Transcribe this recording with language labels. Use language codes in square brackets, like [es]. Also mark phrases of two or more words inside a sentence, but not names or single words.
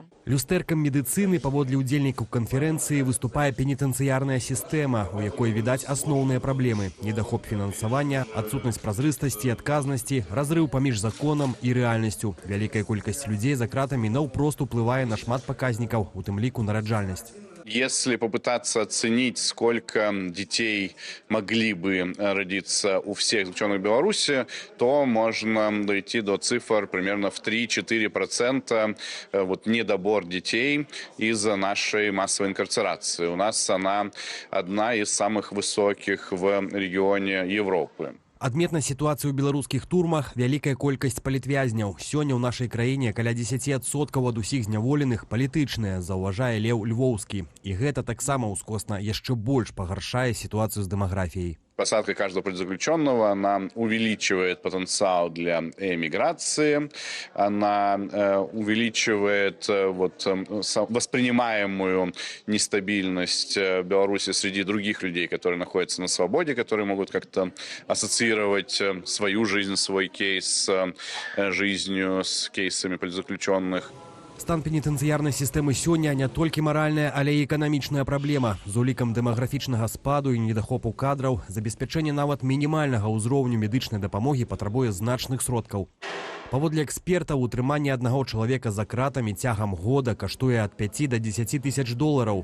[be] Люстэркам медыцыны паводле ўдзельнікаў канферэнцыі выступае пенітэнцыярная сістэма, у якой відаць асноўныя праблемы: недахоп фінансавання, адсутнасць празрыстасці, адказнасці, разрыў паміж законам і рэальнасцю. Вялікая колькасць людзей за кратамі наўпрост уплывае на шмат паказнікаў, у тым ліку нараджальнасць. [ru] Если попытаться оценить, сколько детей могли бы родиться у всех заключенных в Беларуси, то можно дойти до цифр примерно в 3-4% недобор детей из-за нашей массовой инкарцерации. У нас она одна из самых высоких в регионе Европы. [be] Адметна сітуацыю ў беларускіх турмах вялікая колькасць палітвязняў. Сёння ў нашай краіне каля 10% ад усіх зняволеных палітычныя, заўважае Леў Львоўскі. І гэта таксама ўскосна яшчэ больш пагаршае сітуацыю з дэмаграфіяй. [ru] Посадка каждого политзаключенного, она увеличивает потенциал для эмиграции, она увеличивает воспринимаемую нестабильность Беларуси среди других людей, которые находятся на свободе, которые могут как-то ассоциировать свою жизнь, свой кейс с жизнью, с кейсами политзаключенных. [be] Стан пенітэнцыярнай сістэмы сёння не толькі маральная, але і эканамічная праблема. З улікам дэмаграфічнага спаду і недахопу кадраў забеспячэнне нават мінімальнага ўзроўню медычнай дапамогі патрабуе значных сродкаў. Паводле экспертаў, утрыманне аднаго чалавека за кратамі цягам года каштуе ад 5 до 10 тысяч долараў.